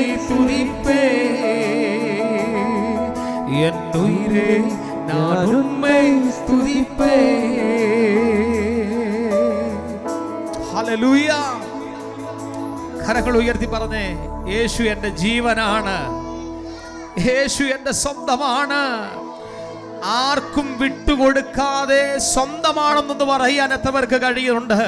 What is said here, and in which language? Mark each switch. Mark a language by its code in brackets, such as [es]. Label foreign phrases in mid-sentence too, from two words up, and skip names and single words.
[ta] സ്തുതിപ്പേ என் உயிரே நான் உம்மை ஸ்துதிப்பே. [ml] ഹല്ലേലൂയ. കരങ്ങൾ ഉയർത്തി പറഞ്ഞേ, യേശു എൻ്റെ ജീവനാണ്, യേശു എൻ്റെ സ്വന്തമാണ്. ആർക്കും വിട്ടുകൊടുക്കാതെ സ്വന്തമാണെന്നൊന്ന് പറയാൻ എത്രവർക്ക് കഴിയുന്നുണ്ട്?